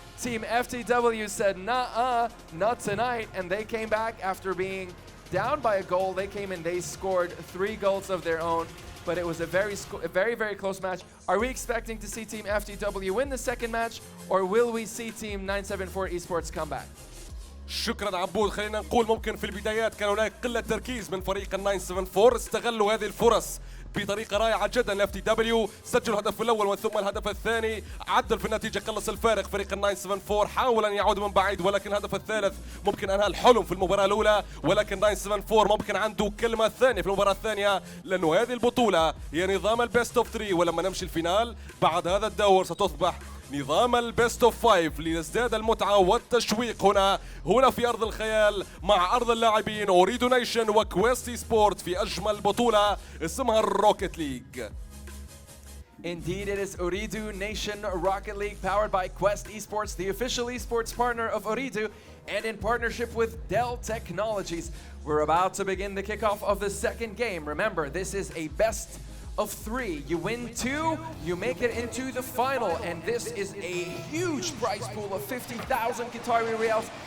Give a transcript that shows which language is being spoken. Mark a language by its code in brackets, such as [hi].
[en] Team FTW said, nah, not tonight, and they came back after being down by a goal. They came in, they scored 3 goals of their own, but it was a very, very close match. Are we expecting to see Team FTW win the second match, or will we see Team 974 Esports come back? [ar] شكرا عبود. خلينا نقول ممكن في البدايات كان هناك قلة تركيز من فريق ال 974، استغلوا هذه الفرص بطريقة رائعة جدا. الاف تي دبليو سجلوا الهدف الأول وثم الهدف الثاني، عدل في النتيجة، قلص الفارق. فريق ال 974 حاول أن يعود من بعيد، ولكن الهدف الثالث ممكن أنهى الحلم في المباراة الأولى، ولكن 974 ممكن عنده كلمة ثانية في المباراة الثانية، لأنه هذه البطولة هي نظام البيست اوف 3، ولما نمشي الفينال بعد هذا الدور ستصبح نظام البيست اوف 5 ليزداد المتعة والتشويق هنا في أرض الخيال مع أرض اللاعبين أوريدو نيشن وكويست سبورت في أجمل بطولة اسمها الروكيت ليج. [en] Indeed, it is Ooredoo Nation Rocket League powered by Quest Esports, the official esports partner of Ooredoo, and in partnership with Dell Technologies. We're about to begin the kickoff of the second game. Remember, this is a best of 3. You win 2, you make it into the final, and this is a huge prize pool of 50,000 Qatari Riyals.